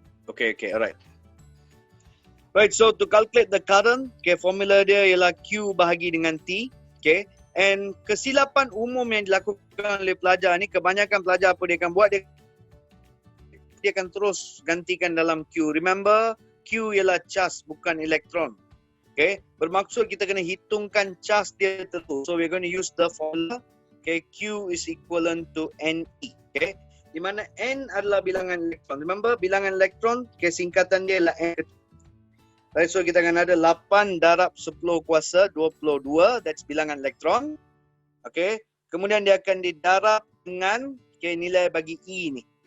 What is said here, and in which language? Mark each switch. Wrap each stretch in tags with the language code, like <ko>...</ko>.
<en>Okay, alright. Right, so to calculate the current, okay,</en> <ms>formula dia ialah Q bahagi dengan T,</ms> <en>okay.</en> <ms>And kesilapan umum yang dilakukan oleh pelajar ni, kebanyakan pelajar apa dia akan buat, dia akan terus gantikan dalam Q. Remember, Q ialah charge bukan elektron. Okay, bermaksud kita kena hitungkan charge dia terus.</ms> <en>So we're going to use the formula, okay, Q is equivalent to NE, okay.</en> <ms>Di mana N adalah bilangan elektron. Remember, bilangan elektron, okay, singkatan dia ialah N. Right, so kita akan ada 8 darab 10 kuasa 22, that's bilangan elektron. Okay, kemudian dia akan didarab dengan, okay, nilai bagi E ni.</ms>